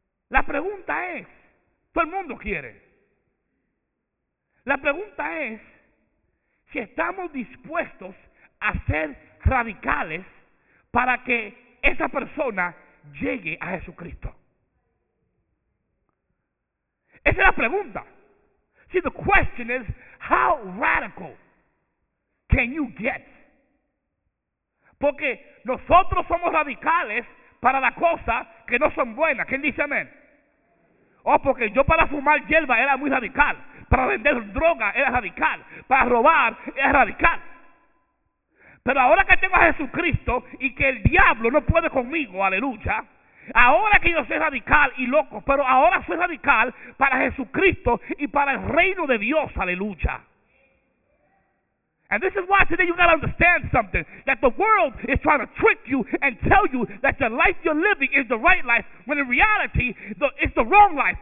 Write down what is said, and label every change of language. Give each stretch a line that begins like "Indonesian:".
Spanish: La pregunta es, ¿todo el mundo quiere? La pregunta es, que estamos dispuestos a ser radicales para que esa persona llegue a Jesucristo. Esa es la pregunta.
English: See, the question is, how radical can you get?
Spanish: Porque nosotros somos radicales para las cosas que no son buenas. ¿Quién dice amén? Oh, porque yo para fumar hierba era muy radical. Para vender droga era radical. Para robar era radical. Pero ahora que tengo a Jesucristo y que el diablo no puede conmigo, aleluya. Ahora que yo soy radical y loco, pero ahora soy radical para Jesucristo y para el reino de Dios, aleluya.
English: And this is why today you got to understand something, that the world is trying to trick you and tell you that the life you're living is the right life, when in reality, it's the wrong life.